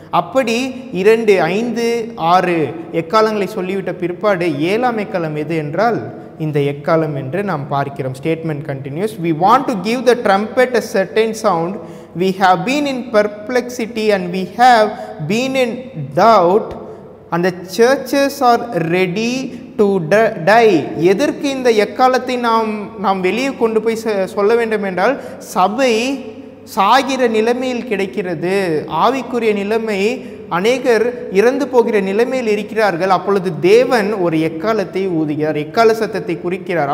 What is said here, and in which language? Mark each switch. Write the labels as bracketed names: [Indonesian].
[Tamil] அப்படி 2, 5, 6 எக்காலங்களை சொல்லிவிட்ட பிற்பாடு 7ஆம் எக்காலம் எது என்றால் இந்த எக்காலம் என்று நாம் பார்க்கிறோம். [English] Statement continues. We want to give the trumpet a certain sound. We have been in perplexity and we have been in doubt and the churches are ready to die. [Tamil] எதற்கு இந்த எக்காலத்தை நாம் வெளியே கொண்டு போய் சொல்ல வேண்டும் என்றால், சபை சாகிற நிலைமையில் கிடைக்கிறது. ஆவிக்குரிய நிலைமை, அநேகர் இறந்து போகிற நிலைமையில் இருக்கிறார்கள். அப்பொழுது தேவன் ஒரு எக்காலத்தை ஊதுகிறார், எக்கால சத்தத்தை குறிக்கிறார்.